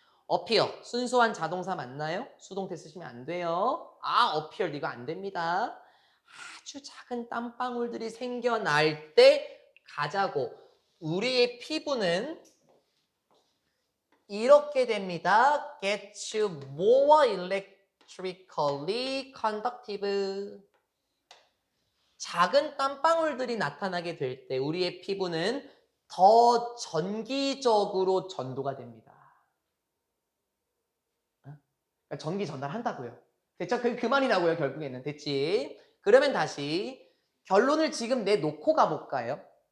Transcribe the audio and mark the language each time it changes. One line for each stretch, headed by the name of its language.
Korean: appear 순수한 자동사 맞나요? 수동태 쓰시면 안 돼요. appear 이거 안 됩니다. 아주 작은 땀방울들이 생겨날 때 가자고 우리의 피부는 이렇게 됩니다.
English: Gets you more electrically conductive.
Korean: 작은 땀방울들이 나타나게 될 때 우리의 피부는 더 전기적으로 전도가 됩니다. 그러니까 전기 전달한다고요. 됐죠? 그 말이라고요. 결국에는. 됐지? 그러면 다시 결론을 지금 내놓고 가볼까요?